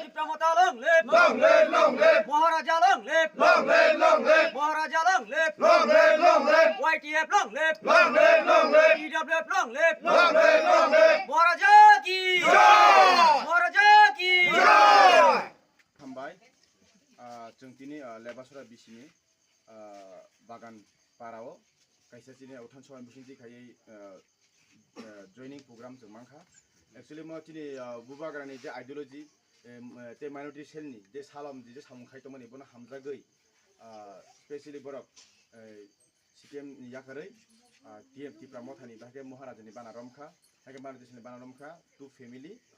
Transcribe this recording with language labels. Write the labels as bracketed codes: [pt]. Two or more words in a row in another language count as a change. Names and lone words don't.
[en] Pramata long live, long live, long live, Maharaja long live, long live, long live, Maharaja long live, long live, long live, YTF long live, long live, long live, EWF long live, long live, long live. [hi] Maharaja ki Jai! Maharaja ki Jai! [brx] हामबाय जों दिनै लेबासरा बिसिनि बागान पाराव खायसे दिनै उठान सहाय बिसिनि खायै जयनिं प्रग्राम जों मांखा एक्चुअली म दिनै बुबाग्रानि जे आइडियोलॉजी ते माइनरिटी सेलनि जे सालाम जे सामुखाय दंमोन एबोनो हामजागै स्पेशली बरक सिपिएम याखारै टीएमटी प्रामथानि बाहाय महाराजानि बानारमखा हागे माइनरिटीनि बानारमखा [en] two family